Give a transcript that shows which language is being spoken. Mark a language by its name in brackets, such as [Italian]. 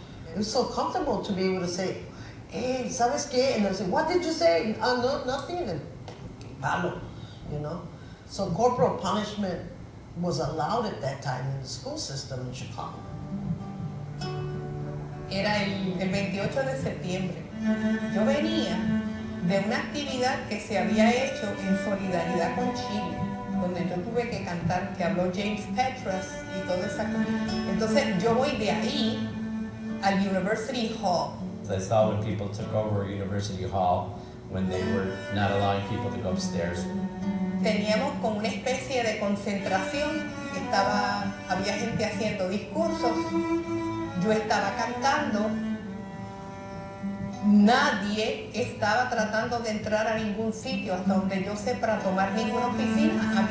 [English] It was so comfortable to be able to say, "Hey, [Spanish] ¿sabes qué?" [English] And they'll say, "What did you say?" No, nothing, and palo, you know. So corporal punishment was allowed at that time in the school system in Chicago. [Spanish] Era el 28 de septiembre. Yo venía de una actividad que se había hecho en solidaridad con Chile, donde yo tuve que cantar, que habló James Petras y toda esa cosa. Entonces yo voy de ahí al University Hall. [English] I saw when people took over University Hall, when they were not allowing people to go upstairs. [Spanish] Teníamos como una especie de concentración, había gente haciendo discursos, yo estaba cantando, nadie estaba tratando de entrar a ningún sitio, hasta donde yo sé, para tomar ninguna oficina.